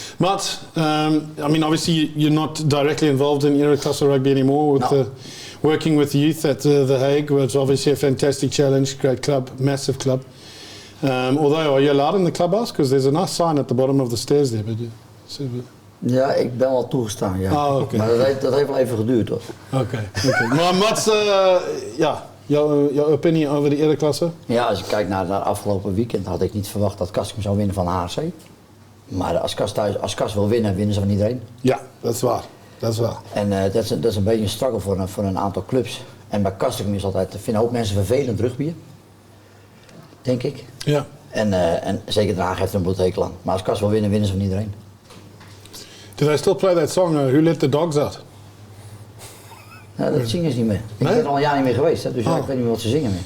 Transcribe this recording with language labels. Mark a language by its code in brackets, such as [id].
[en] Mats, I mean, obviously you're not directly involved in Ereklasse rugby anymore with working with youth at The Hague, which is obviously a fantastic challenge, great club, massive club. Although, are you allowed in the clubhouse? Because there's a nice sign at the bottom of the stairs there. But [nl] Ja, ik ben wel toegestaan, ja. Oh, okay. Maar dat heeft wel even geduurd, hoor. Oké. Maar Mats, jouw opinie over de Ereklasse? Ja, als je kijkt naar het afgelopen weekend, had ik niet verwacht dat Kaskum zou winnen van HRC. Maar als Kas wil winnen, winnen ze van iedereen. Ja, dat is waar. Dat is waar. En dat is een beetje een struggle voor een aantal clubs. En bij Kaskum is altijd, vinden een hoop mensen vervelend rugbier. Denk ik. Ja. En zeker Den Haag heeft er een bloedhekel aan. Maar als Kas wil winnen, winnen ze van iedereen. [en] Do they still play that song, Who Let the Dogs Out? [nl] Ja, dat zingen ze niet meer. Ik ben er al een jaar niet meer geweest, hè, dus ik weet niet meer wat ze zingen meer.